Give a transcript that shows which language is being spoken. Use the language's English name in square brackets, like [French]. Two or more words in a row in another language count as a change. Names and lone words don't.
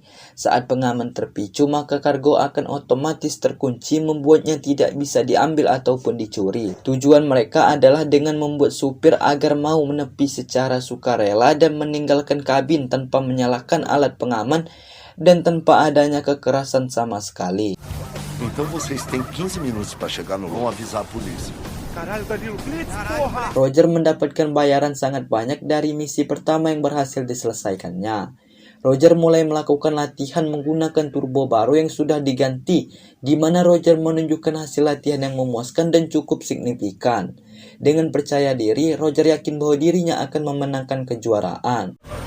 [Indonesian] Saat pengaman terpicu, maka kargo akan otomatis terkunci, membuatnya tidak bisa diambil ataupun dicuri. Tujuan mereka adalah dengan membuat supir agar mau menepi secara sukarela dan meninggalkan kabin tanpa menyalakan alat pengaman dan tanpa adanya kekerasan sama sekali. [Portuguese] Então vocês têm 15 minutos para chegar no vão avisar a polícia. [Indonesian] Roger mendapatkan bayaran sangat banyak dari misi pertama yang berhasil diselesaikannya. Roger mulai melakukan latihan menggunakan turbo baru yang sudah diganti, di mana Roger menunjukkan hasil latihan yang memuaskan dan cukup signifikan. Dengan percaya diri, Roger yakin bahwa dirinya akan memenangkan kejuaraan.